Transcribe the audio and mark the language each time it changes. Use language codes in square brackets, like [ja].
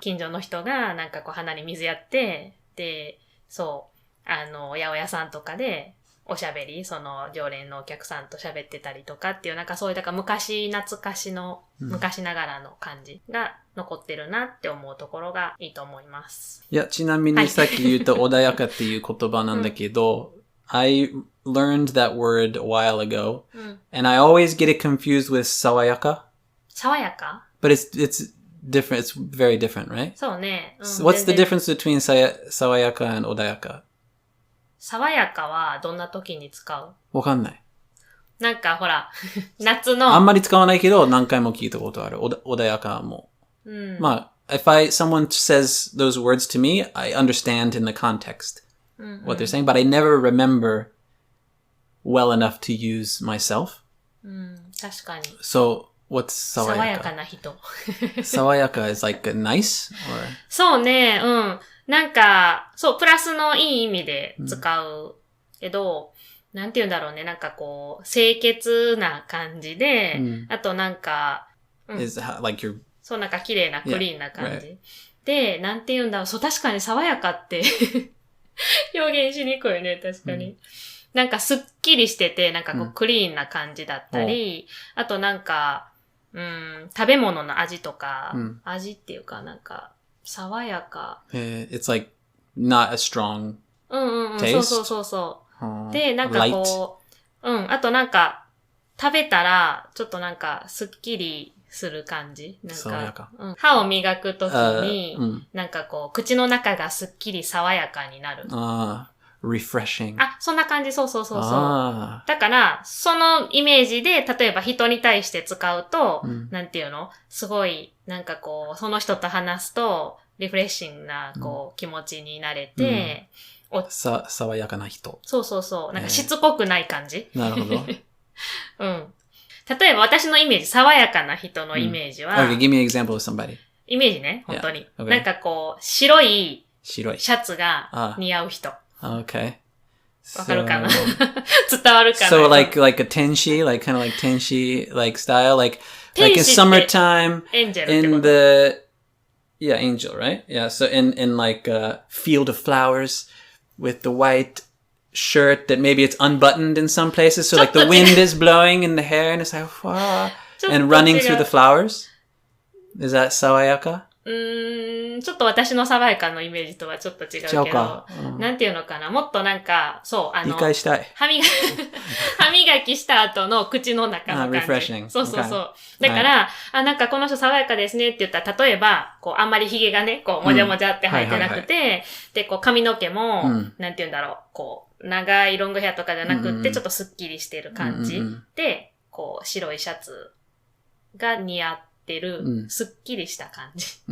[ja] 近所の人がなんかこう鼻に水やって、で、そう、八百屋さんとかで、おしゃべり、その常連のお客さんと喋ってたりとかっていう、なんかそういう、だから昔懐かしの、昔ながらの感じが残ってるなって思うところがいいと思います。いや、ちなみにさっき言った穏やかっていう言葉なんだけど、 [en] I learned that word a while ago, and I always get it confused with 爽やか. [ja] 爽やか? [en] But it's different. It's very different, right? [ja] そうね。 [en] So what's the difference between 爽やか and 穏やか? [ja] 爽やかはどんな時に使う？わかんない。なんかほら、夏の。あんまり使わないけど何回も聞いたことある。穏やかも。 [en] まあ、if someone says those words to me, I understand in the context what they're saying, but I never remember well enough to use myself. [ja] 確かに。 [en] So, what's 爽やか？ [ja] 爽やかな人。 [en] 爽やか is like nice? Or? [ja] そうね、なんか、そう、プラスのいい意味で使うけど、なんて言うんだろうね、なんかこう、清潔な感じで、あとなんか、そう、なんか綺麗なクリーンな感じ。で、なんて言うんだろう、そう、確かに爽やかって表現しにくいね、確かに。なんかすっきりしてて、なんかこう、クリーンな感じだったり、あとなんか、食べ物の味とか、味っていうかなんか、爽やか。 [en] It's like not a strong taste. [ja] そう。で、なんかこう、あとなんか、食べたら、ちょっとなんか、すっきりする感じ。なんか、歯を磨くときに、なんかこう、口の中がすっきり爽やかになる。 [en] refreshing. [ja] そんな感じ、そう。だから、そのイメージで、例えば人に対して使うと、なんていうの？すごい、なんかこう、その人と話すと、リフレッシングな、こう、気持ちになれて、爽やかな人。そう。なんかしつこくない感じ。なるほど。例えば私のイメージ、爽やかな人のイメージは、 [en] Okay, give me an example of somebody. [ja] イメージね、本当に。 [en] okay. [ja] なんかこう、白いシャツが似合う人。 [en] Okay. [ja] わかるかな？伝わるかな？ [en] So like a tenshi, like kind of like tenshi like style, like in summertime in the angel, right? Yeah, so in like a field of flowers with the white shirt that maybe it's unbuttoned in some places, so like the wind is blowing in the hair and it's like wow, and running through the flowers. Is that 爽やか？ [ja] ちょっと私の爽やかのイメージとはちょっと違うけど、なんていうのかな、もっとなんか、そう、理解したい。歯磨きした後の口の中の感じ。そう。だから、なんかこの人爽やかですねって言ったら、例えば、こう、あんまり髭がね、こう、もじゃもじゃって生えてなくて、で、こう、髪の毛も、なんていうんだろう、こう、長いロングヘアとかじゃなくって、ちょっとスッキリしてる感じで、こう、白いシャツが似合ってる、すっきりした感じ。